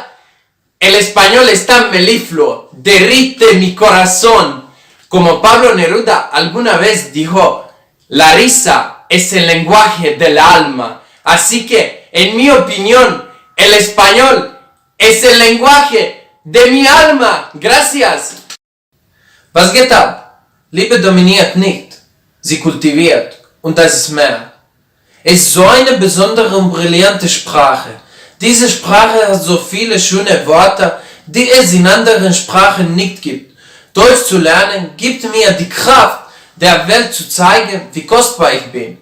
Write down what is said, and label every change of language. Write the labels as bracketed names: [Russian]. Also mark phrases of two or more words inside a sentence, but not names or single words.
[Spanish] El español es tan melifluo, derrite mi corazón. Como Pablo Neruda alguna vez dijo, la risa es el lenguaje del alma. Así que, en mi opinión, el español es el lenguaje de mi alma. Gracias. [German] Was geht ab? Liebe dominiert nicht. Sie kultiviert, und das ist mehr. Es ist so eine besondere und brillante Sprache. Diese Sprache hat so viele schöne Wörter, die es in anderen Sprachen nicht gibt. Deutsch zu lernen gibt mir die Kraft, der Welt zu zeigen, wie kostbar ich bin.